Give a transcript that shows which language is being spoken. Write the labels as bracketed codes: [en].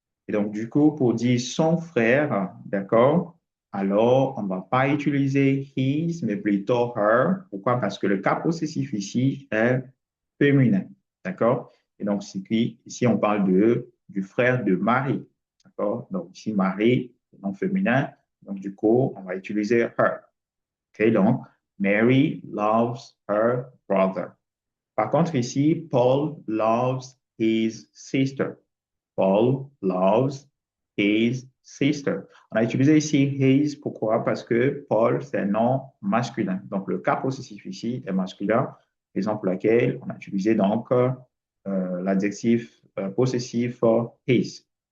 [fr] Et donc, du coup, pour dire son frère, d'accord, alors on ne va pas utiliser his, mais plutôt her. Pourquoi? Parce que le cas possessif ici est féminin, d'accord? Et donc, ici, on parle du frère de Marie, d'accord? Donc, ici, Marie, nom féminin. Donc, du coup, on va utiliser her. OK? Donc, [en] Mary loves her brother. [fr] Par contre, ici, [en] Paul loves his sister. Paul loves his sister. [fr] On a utilisé ici his, pourquoi? Parce que Paul, c'est un nom masculin. Donc, le cas possessif ici est masculin, raison pour laquelle on a utilisé donc l'adjectif possessif his.